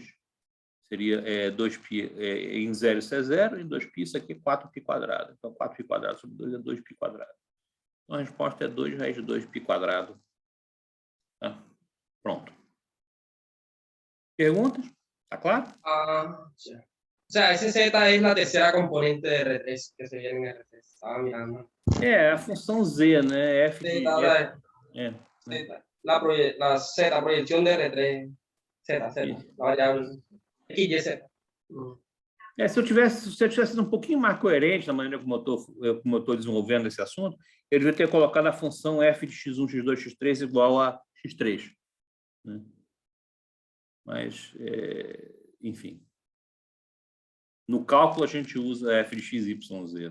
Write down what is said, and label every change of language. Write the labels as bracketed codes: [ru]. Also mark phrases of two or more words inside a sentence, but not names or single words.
[pt] Seria 2π em 0 isso é 0, em 2π isso aqui é 4π quadrado. Então, 4π quadrado sobre 2 é 2π quadrado. Então, a resposta é 2 raiz de 2π quadrado. Tá? Pronto. Perguntas? Tá claro? [es] O sea, ese z es la tercera componente de R3 que se viene en R3. Estaba mirando. [pt] A função z, né? F de... [es] La z, proyección de R3. Z, la variable X, Y, Z. [pt] Se eu tivesse sido um pouquinho mais coerente na maneira como eu estou desenvolvendo esse assunto, eu devia ter colocado a função f de x1, x2, x3 igual a x3. Né? Mas, enfim. No cálculo, a gente usa f de x, y, z.